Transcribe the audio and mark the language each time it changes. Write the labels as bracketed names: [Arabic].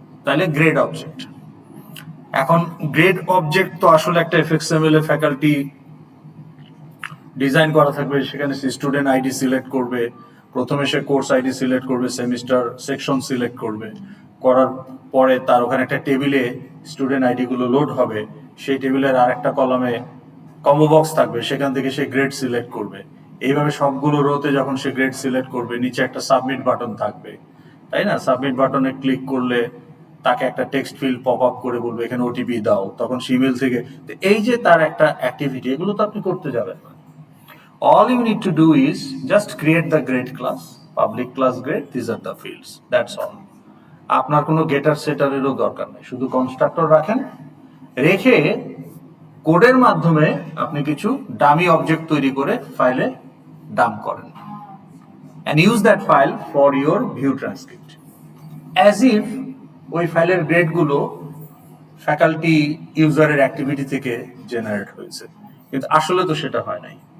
[Bangla] তাহলে grade object, এখন grade object তো আসলে একটা এফএক্সএমএল এ ফ্যাকাল্টি ডিজাইন করা থাকবে, সেখানে স্টুডেন্ট আইডি সিলেক্ট করবে, প্রথমে সে কোর্স আইডি সিলেক্ট করবে, সেমিস্টার সেকশন সিলেক্ট করবে, করার পরে তার ওখানে একটা টেবিলে স্টুডেন্ট আইডি গুলো লোড হবে, সেই টেবিলের আরেকটা কলামে কম্বো বক্স থাকবে, সেখান থেকে সে গ্রেড সিলেক্ট করবে। এইভাবে সবগুলো রোতে যখন সে গ্রেড সিলেক্ট করবে, নিচে একটা সাবমিট বাটন থাকবে, তাই না? সাবমিট বাটনে ক্লিক করলে তাকে একটা টেক্সট ফিল্ড পপ আপ করে বলবে এখানে ওটিপি দাও, তখন ইমেল থেকে। এই যে তার একটা অ্যাক্টিভিটি, এগুলো তো আপনি করতে যাবেন না। [English] All you need to do is just create the grade class, public class grade, these are the fields, that's all. [Bangla] আপনার কোনো গেটার সেটারেরও দরকার নেই, শুধু কনস্ট্রাক্টর রাখেন, রেখে কোডের মাধ্যমে আপনি কিছু ডামি অবজেক্ট তৈরি করে ফাইলে ডাম্প করেন [English] and use that file for your view transcript as if [Bangla] ওই ফাইলের গ্রেডগুলো ফ্যাকাল্টি ইউজারের অ্যাক্টিভিটি থেকে জেনারেট হয়েছে, কিন্তু আসলে তো সেটা হয় নাই।